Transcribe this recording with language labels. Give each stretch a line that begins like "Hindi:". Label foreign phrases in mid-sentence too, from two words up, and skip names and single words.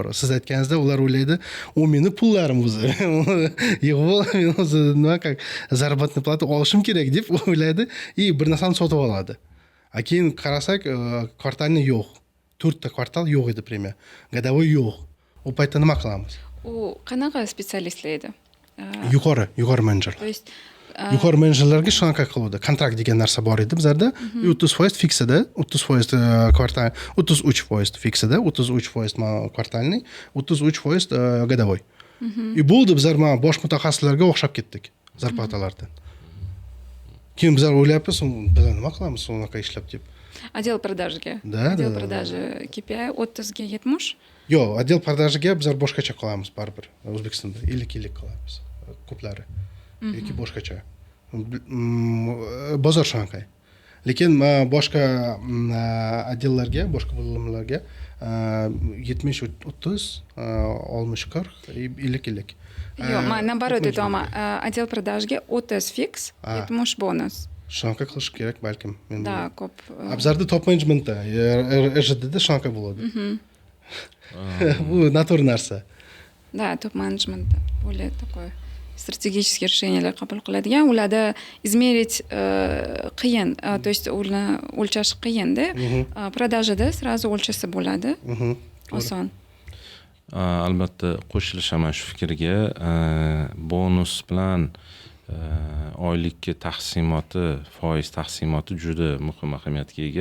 Uzbek: Siz aytganingizda ular o'ylaydi, u meni pullarim o'zi. Yo'q, men o'zi nima zarobatniy plata olishim kerak deb o'ylaydi, bir narsani sotib oladi. Keyin qarasak, kvartalniy yo'q. 4 ta kvartal yo'q edi premiya. Годовой yo'q. U paytda nima qilamiz? U qanaqa specialistlar edi? Yuqori menejer.
Russian: То есть
Uzbek: yuqori menejerlarga shunaqa qiladi. Kontrakt degan narsa bor edi bizlarda. 30% fiksida, 30% kvartal, 33% fiksida, 33% kvartalniy, 33% годовой. Bo'ldi, bizlar bosh mutaxassislarga o'xshab ketdik zarplatalardan. Keyin bizlar o'ylayapmiz, biz nima qilamiz unaqa ishlab deb.
Russian: Отдел продажiga. Отдел продажи KPI 30 ga 70.
Uzbek: Yo'q,
Russian: отдел продажiga
Uzbek: bizlar boshqacha qilamiz baribir. O'zbekistonda 50 qilamiz ko'plari. Yoki boshqacha. Bozor shunaqa. Lekin boshqa отделlarga, boshqa bo'limlarga 70-30, 60-40, 50. Yo'q, men наоборот aytaman.
Russian: Отдел продажiga
Uzbek: 30 fiks, 70 bonus. Shunaqa qilish kerak balkim. Da, ko'p. Bizlarda top menejmentda, RJDda shunaqa bo'ladi. Bu natur narsa.
Russian: Да, топ-менеджмент более такой strategические решениyalar
Uzbek: qabul qiladigan, ularda
Russian: izmerить qiyin, то есть
Uzbek: uni o'lchash qiyinda.
Russian: Продажада сразу
Uzbek: o'lchasa bo'ladi. Oson. Albatta qo'shilishaman shu fikrga. Bonus bilan oylikka taqsimoti, foiz taqsimoti juda muhim ahamiyatga ega.